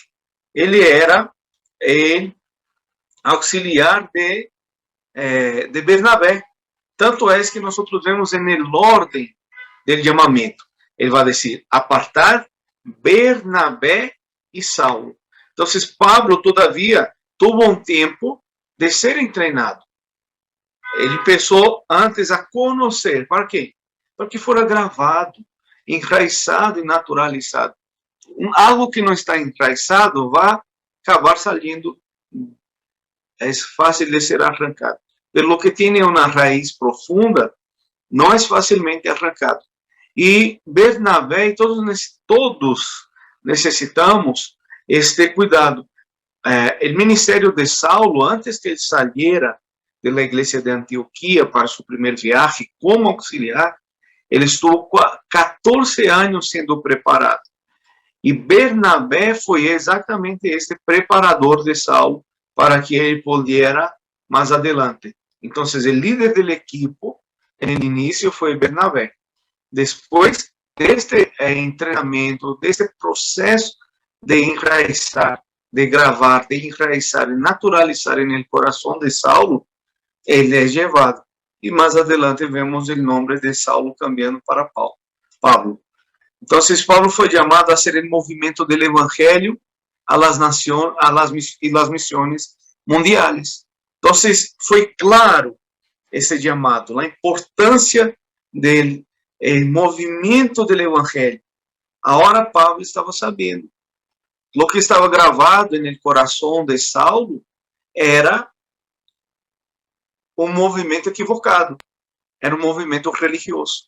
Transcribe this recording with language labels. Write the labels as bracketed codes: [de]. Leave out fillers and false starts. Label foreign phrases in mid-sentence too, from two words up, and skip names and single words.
[es] Él era el auxiliar de Bernabé. Tanto es que nosotros vemos en el orden del llamamiento. Él va a decir, apartar Bernabé y Saulo. Entonces Pablo todavía tuvo un tiempo de ser entrenado. [pt] Ele empezou antes a conhecer. Para quê? Para que fora gravado, enraizado e naturalizado. Algo que não está enraizado vai acabar saindo. É fácil de ser arrancado. [es] Pero lo que tiene una raíz profunda no es fácilmente arrancado. Y Bernabé y todos necesitamos este cuidado. El ministerio de Saulo, antes que él saliera de la iglesia de Antioquía para su primer viaje como auxiliar, ele estuvo 14 [pt] anos sendo preparado. E Bernabé foi exatamente este preparador de Saulo para que ele pudesse mais adelante. Então, o líder do equipo no início foi Bernabé. Depois deste treinamento, deste processo de enraizar, de gravar, de enraizar e naturalizar no coração de Saulo, ele é levado. E mais adelante vemos o nome de Saulo cambiando para Pablo. Então, Pablo foi chamado a ser o movimento do evangelho [es] a las naciones y las misiones mundiales. [pt] Então, foi claro esse chamado, a importância do movimento do evangelho. Agora Pablo estava sabendo. O que estava gravado no coração de Saulo era um movimento equivocado, era um movimento religioso.